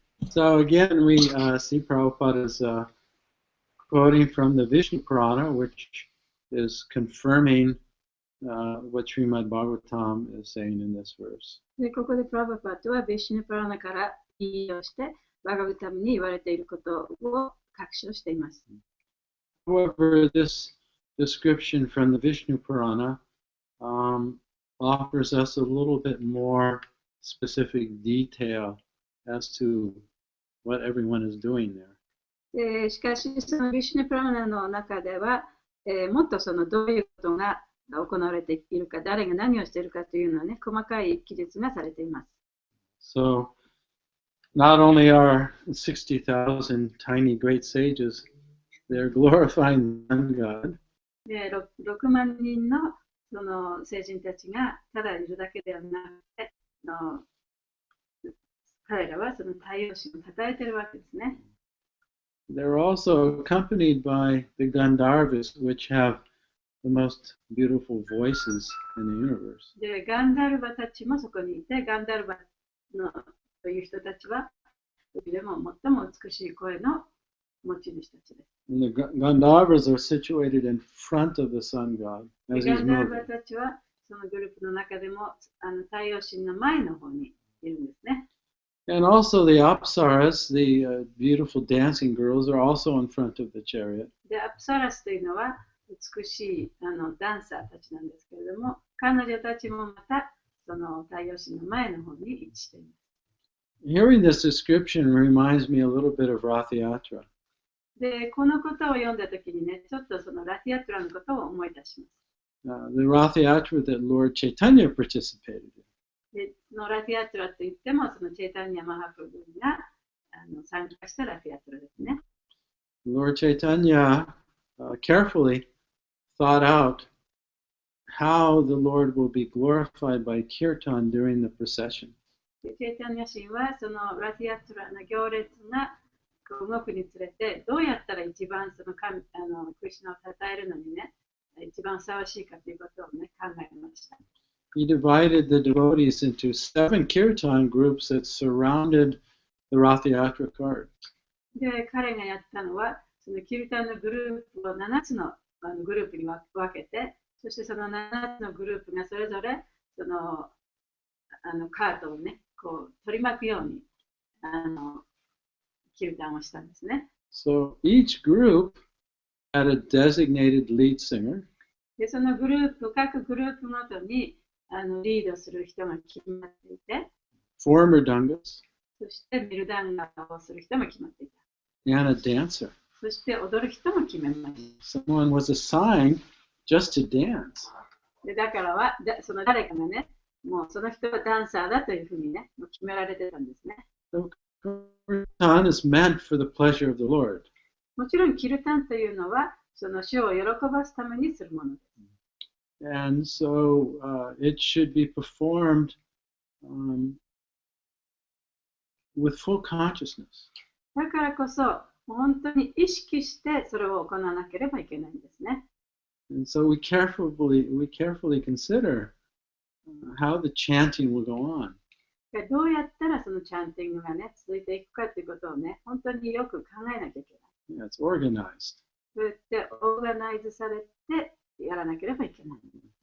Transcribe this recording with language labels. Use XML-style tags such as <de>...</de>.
<en>So again, we see Prabhupada is quoting from the Vishnu Purana, which is confirming what Srimad Bhagavatam is saying in this verse.</en> <ja>で、ここでプラバパートはビシュネプラナから引用して、バガヴタムに言われていることを確証しています。</ja> <en>However, this description from the Vishnu Purana offers us a little bit more specific detail as to what everyone is doing there.</en> <ja>しかし、そのビシュネプラナの中では、もっとそのどういうことが行われているか、誰が何をしているかというのはね、細かい記述がされています。</ja> <en>So, not only are 60,000 tiny great sages, they're glorifying one God.</en> <ja>で、6万人のその聖人たちがただいるだけではなくて、彼らはその太陽神を称えているわけですね。</ja> <en>They're also accompanied by the Gandharvas, which have the most beautiful voices in the universe.</en> <ja>で、ガンダルバたちもそこにいて、ガンダルバのという人たちは、時でも最も美しい声の持ち主たちです。</ja> <en>And the Gandharvas are situated in front of the sun god as</en> <ja>ガ</ja> <en>he's</en> <ja>ンダルバ</ja> <en>moving.</en> <ja>たちはそのグループの中でも太陽神の前の方にいるんですね。</ja> <en>And also the Apsaras, the beautiful dancing girls, are also in front of the chariot.</en> <ja>で、アプサラスというのは美しいダンサーたちなんですけれども、彼女たちもまたその太陽神の前の方に位置しています。</ja> <en>Hearing this description reminds me a little bit of Rath Yatra.</en> <ja>で、このことを読んだときにね、ちょっとそのラティアトラのことを思い出します。</ja> <en>The Rath Yatra that Lord Chaitanya participated in.</en> <ja>で、のラティアトラといっても、そのチェイタニア・マハプルが参加したラティアトラですね。</ja> <en>Lord Chaitanya carefully thought out how the Lord will be glorified by kirtan during the procession.</en> <ja>チェイタニア神はそのラティアトラの行列が動くにつれて、どうやったら一番そのクリシュナを称えるのにね、一番ふさわしいかということをね、考えました。</ja> <en>He divided the devotees into 7 kirtan groups that surrounded the Rath Yatra cart.</en> <ja>で、彼がやったのは、そのキルタンのグループを7つのグループに分けて、そしてその7つのグループがそれぞれそのカートをね、こう取り巻くようにキルタンをしたんですね。</ja> <en>So each group had a designated lead singer,</en> <ja>で、そのグループ、各グループごとにリードする人が決まっていて、</ja> <en>four mridungas,</en> <ja>そしてミルダンガをする人も決まっていた。</ja> <en>and a dancer.</en> <ja>そして踊る人も決めまし</ja> <en>Someone was assigned just to dance.</en> <ja>た。でだからは、その誰かがね、もうその人はダンサーだというふうにね、もう決められてたんですね。</ja> <en>So kirtan is meant for the pleasure of the Lord.</en> <ja>もちろん、キルタンというのは、その主を喜ばすためにするものです。</ja> <en>And so it should be performed with full consciousness.</en> <ja>だからこそ、本当に意識してそれを行わなければいけないんですね。</ja> <en>And so we carefully consider how the chanting will go on.</en> <ja>でどうやったらそのチャンティングがね、続いていくかということをね、本当によく考えなきゃいけない。</ja> <en>Yeah, it's organized.</en> <ja>そうやってオーガナイズされてやらなければいけない。</ja>